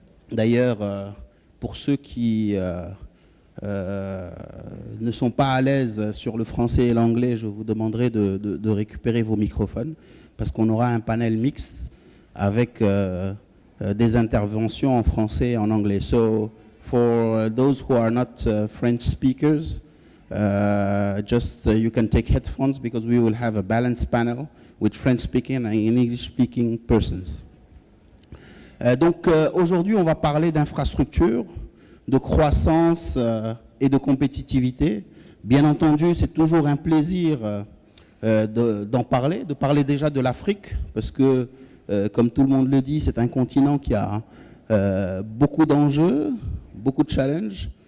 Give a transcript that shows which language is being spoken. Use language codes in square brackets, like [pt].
[fr] D'ailleurs, pour ceux qui ne sont pas à l'aise sur le français et l'anglais, je vous demanderai de récupérer vos microphones parce qu'on aura un panel mixte avec des interventions en français et en anglais. [en] So, for those who are not French speakers, you can take headphones because we will have a balanced panel with French-speaking and English-speaking persons. [fr] Donc aujourd'hui, on va parler d'infrastructure, de croissance et de compétitivité. Bien entendu, c'est toujours un plaisir d'en parler, de parler déjà de l'Afrique, parce que, comme tout le monde le dit, c'est un continent qui a beaucoup d'enjeux, beaucoup de challenges.